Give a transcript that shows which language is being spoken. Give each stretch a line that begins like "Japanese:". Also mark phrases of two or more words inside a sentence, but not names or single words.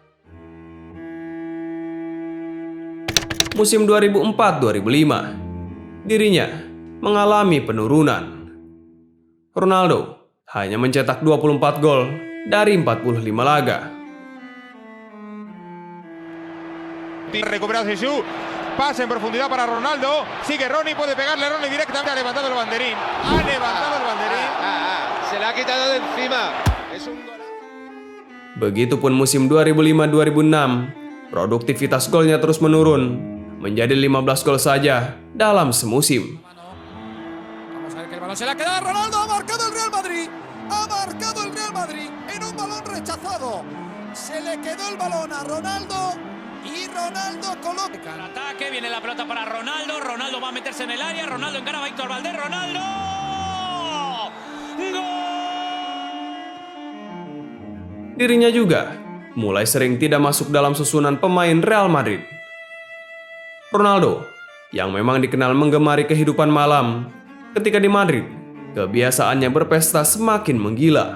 Indonesian: Musim 2004-2005, dirinya mengalami penurunan. Ronaldo hanya mencetak 24 gol dari 45 laga.
Spanish: Recupera Jesús, pase en profundidad para Ronaldo, sigue Ronnie, puede pegarle Ronnie directamente, ha levantado el banderín, se le ha quitado de encima, es un gol.
Indonesian: Begitupun musim 2005-2006, produktivitas golnya terus menurun, menjadi 15 gol saja dalam semusim.
Spanish: Vamos a ver que el balón se le ha quedado a Ronaldo, ha marcado el Real Madrid, en un balón rechazado, se le quedó el balón a Ronaldo. Y Ronaldo coloca el ataque, viene la pelota para Ronaldo, Ronaldo va a meterse en el área, Ronaldo encara a Víctor Valdés, Ronaldo. ¡Gol!
Indonesian: Dirinya juga mulai sering tidak masuk dalam susunan pemain Real Madrid. Ronaldo, yang memang dikenal menggemari kehidupan malam, ketika di Madrid, kebiasaannya berpesta semakin menggila.